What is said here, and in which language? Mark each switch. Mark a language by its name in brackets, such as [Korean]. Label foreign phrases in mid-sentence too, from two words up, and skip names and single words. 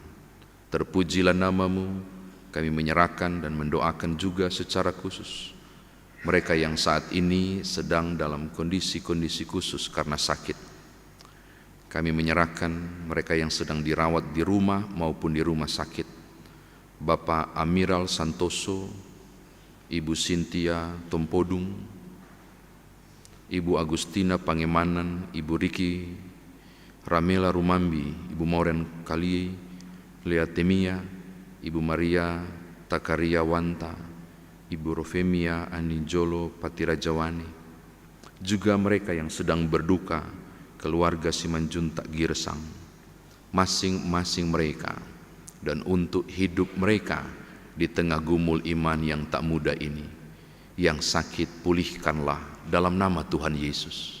[Indonesian] Terpujilah namamu, kami menyerahkan dan mendoakan juga secara khusus mereka yang saat ini sedang dalam kondisi-kondisi khusus karena sakit. Kami menyerahkan mereka yang sedang dirawat di rumah maupun di rumah sakit. Bapak Amiral Santoso, Ibu Cynthia Tompodung, Ibu Agustina Pangemanan, Ibu Riki Ramela Rumambi, Ibu Moren Kali Leatemia, Ibu Maria Takaria Wanta, Ibu Rofemia Aninjolo Patirajawani, juga mereka yang sedang berduka, keluarga Simanjuntak Girsang, masing-masing mereka, dan untuk hidup mereka di tengah gumul iman yang tak mudah ini. Yang sakit pulihkanlah dalam nama Tuhan Yesus.